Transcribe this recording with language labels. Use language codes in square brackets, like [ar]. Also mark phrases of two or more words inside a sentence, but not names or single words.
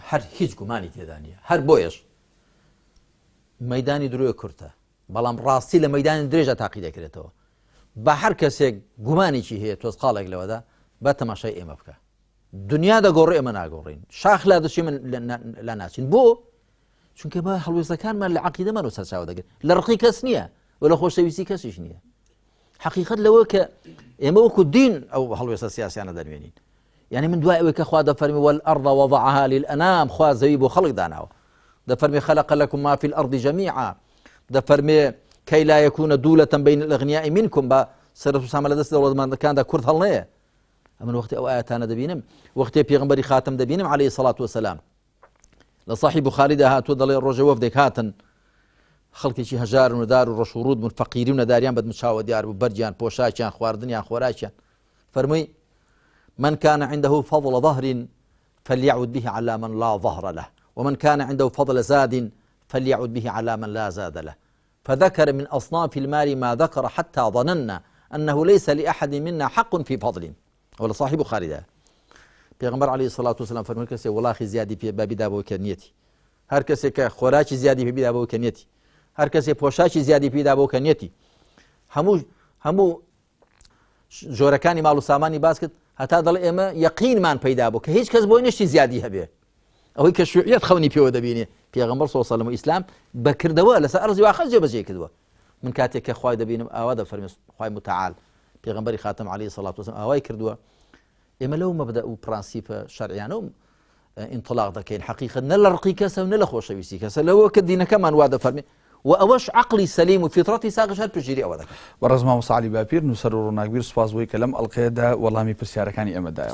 [ckb] هەر هیچ گومانی تێدا نییە هەر بۆیش مەیدانی درۆیە کورتە بەڵام ڕاستی لە مەیدانی درێژە تاقی دەکرێتەوە بە هەر کەسێک گومانێکی هەیە تۆز قاڵێک لەوەدا بە تەماشای ئێمە بکە دنیا دەگۆڕێ ئێمە ناگۆڕین شاخ لا دەچێ من لا ناچین بۆ چونکە بە هەڵوێستەکانمان لە عەقیدەمان و سەرچاوە دەگرێت لە ڕقی کەس نییە و لە خۆشەویستی کەسیش نییە حقیقت لەوە کە ئێمە وەکو دین ئەو هەڵوێستە سیاسیانە دەنوێنین يعني من دوای ئەوەی کە خوا دەفەرمی [ar] والأرض وضعها للأنام [ckb] خوا زەوی بۆ خەڵک داناوە دەفەرمی [ar] خلق لكم ما في الأرض جميعا [ckb] دەفەرمێ [ar] كي لا يكون دولة بين الأغنياء منكم [ckb] بە سەرەت و سامە لە دەست دەوڵەتمەندەکاندا کورد هەڵ نەیە ئەمن وەختی ئەو ئاەتانە دەبینم وەختی پێغەمبەری خاتم دەبینم [ar] عليه الصلاة والسلام [ckb] لە صحیح بوخاریدا هاتووە دەڵێ ڕۆژە وەفدێک هاتن خەڵکێکی هەژار و نەدار و ڕەش و ڕوود بوون فەقیری و نەداریان بەدمچاوە دیار بوو بەرجیان پۆشاکیان خواردنیان خۆراکیان فەرمووی [ar] من كان عنده فضل ظهر فليعد به على من لا ظهر له ومن كان عنده فضل زاد فليعد به على من لا زاد له فذكر من أصناف المال ما ذكر حتى ظننا أنه ليس لأحد منا حق في فضل ولا صاحب خالد پیغمبر عليه الصلاة والسلام [ckb] فرمووی کەسێ وڵاخی زیادی پێ بابیدا بۆ کەنیەتی هەر کەسێک کە خۆراکی زیادی پێبیدا بۆ کەنیەتی هەر کەسێ پۆشاکی زیادی پێدا بۆ کەنیەتی هەموو جۆرەکانی ماڵ و سامانی باس کرد هەتا دەڵێ ئێمە یەقینمان پەیدا بوو کە هیچ کەس بۆی نشتی زیادی هەبێ ئەوەی کە شوعیەت خەونی پێوە دەبینێ پێغەمبەر [ar] صلی الله علیه [ckb] و ئیسلام بەکردەوە لەسەر ئەرزی واخەز جێبەجێ کردووە من کاتێک کە خوای دەبینم ئاوا دەفەرمێ خوای متعال پێغەمبەری خاتم [ar] عليه الصلاة والسلام [ckb] ئاوای کردووە ئێمە لەو مەبدە و پرانسیپە شەرعیانە و ئینطلاق دەکەین حەقیقەت نە لە ڕقی کەسە و نە لە خۆشەویستی کەسە لەوە کە دینەکەمان وا دەفەرمێ و ئەوەش عقلی سەلیم و فیتڕەتی ساغش هەر پشگیری ئەوە دەکات بەڕێز مامۆستا عەلی باپیر نووسەر و ڕۆناکبیر سوپاس بۆی کە لەم ئەڵقەیەدا وەڵامی پرسیارەکانی ئێمەدایەوە